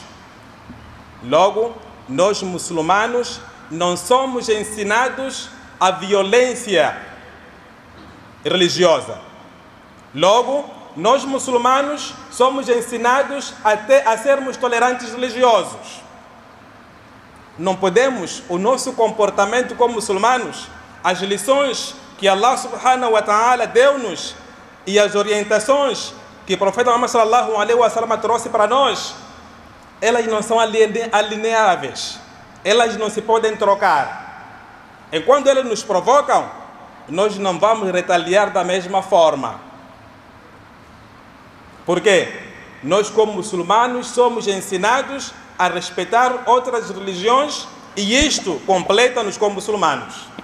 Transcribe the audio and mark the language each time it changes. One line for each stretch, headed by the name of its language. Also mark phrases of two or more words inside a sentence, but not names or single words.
Portuguese: Logo, nós muçulmanos não somos ensinados a violência religiosa. Logo, nós muçulmanos somos ensinados até a sermos tolerantes religiosos. Não podemos, o nosso comportamento como muçulmanos, as lições que Allah
Arabic: سبحانه وتعالى
Portuguese: deu-nos e as orientações que o profeta Muhammad
Arabic: صلى الله عليه وسلم
Portuguese: trouxe para nós, elas não são alineáveis, elas não se podem trocar. Enquanto eles nos provocam, nós não vamos retaliar da mesma forma. Por quê? Nós, como muçulmanos, somos ensinados a respeitar outras religiões e isto completa-nos como muçulmanos.